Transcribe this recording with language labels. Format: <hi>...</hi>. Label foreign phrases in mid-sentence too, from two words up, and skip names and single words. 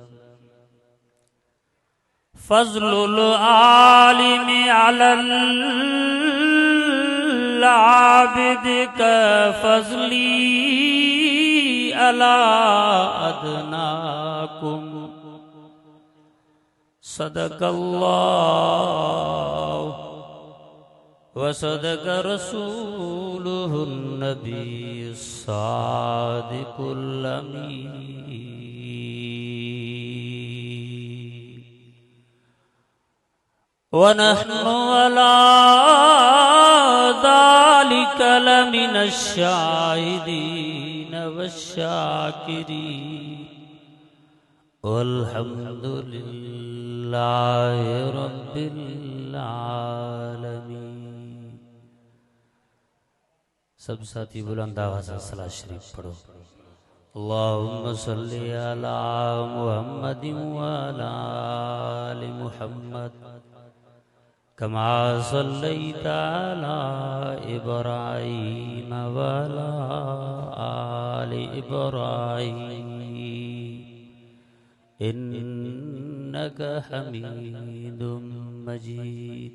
<ar>فضل العالم على العابد كفضلي على أدناكم صدق الله وصدق رسوله النبي الصادق الأمين ونحن على ذلك لمن الشاهدين والشاكرين والحمد لله رب العالمين.</ar> <ur>सब साथी बुलंद आवाज़ से सलात शरीफ पढ़ो।</ur> <ar>اللهم صل على محمد وعلى آل محمد كما صليت على إبراهيم وعلى آل إبراهيم إنك حميد مجيد.</ar>